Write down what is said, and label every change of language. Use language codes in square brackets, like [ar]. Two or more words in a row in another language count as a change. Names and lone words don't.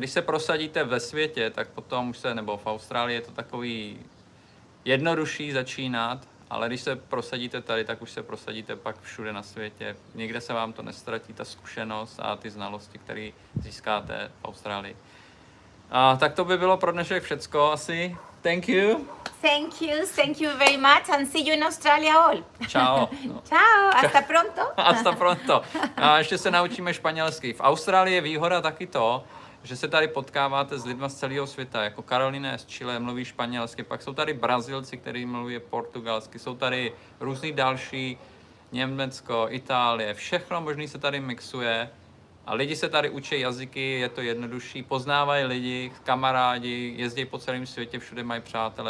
[cs] Když se prosadíte ve světě, tak potom už nebo v Austrálii je to takový jednodušší začínat, ale když se prosadíte tady, tak už se prosadíte pak všude na světě. Nikde se vám to nestratí, ta zkušenost a ty znalosti, které získáte v Austrálii. Tak to by bylo pro dnešek všecko asi. [en] Thank you. Thank you very much, and see you in Australia all. [es] Ciao. Ciao, hasta pronto. Hasta pronto. [cs] A ještě se naučíme španělsky. V Austrálii je výhoda taky to, že se tady potkáváte s lidmi z celého světa, jako Karolina z Chile mluví španělsky, pak jsou tady Brazilci, kteří mluví portugalsky, jsou tady různý další, Německo, Itálie, všechno možný se tady mixuje a lidi se tady učí jazyky, je to jednodušší, poznávají lidi, kamarádi, jezdí po celém světě, všude mají přátele.